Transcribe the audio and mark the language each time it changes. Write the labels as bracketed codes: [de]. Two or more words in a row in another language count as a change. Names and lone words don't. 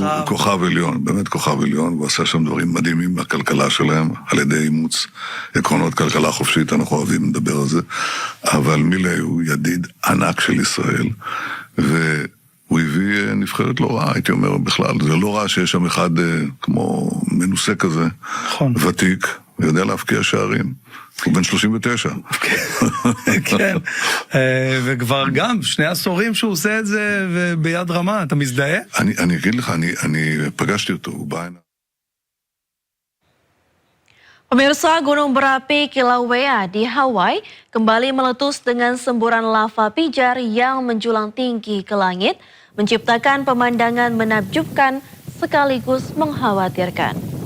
[he] הוא כוכב עליון, באמת כוכב עליון, הוא עשה שם דברים מדהימים מהכלכלה שלהם, על ידי אימוץ עקרונות כלכלה חופשית, אנחנו אוהבים לדבר על זה, אבל מילי הוא ידיד ענק של ישראל, והוא הביא נבחרת לא רעה, הייתי אומר בכלל, זה לא רע שיש שם אחד כמו מנוסה כזה, ותיק, ויודע להפקיע שערים. הוא בן 39. כן, וכבר גם 2 עשורים שהוא עושה את זה ביד רמה, אתה מזדהה? אני אגיד לך, אני פגשתי אותו, הוא בא הנה. [id] Pemirsa, gunung berapi Kilauea di Hawaii kembali meletus dengan semburan lava pijar yang menjulang tinggi ke langit, menciptakan pemandangan menakjubkan sekaligus mengkhawatirkan.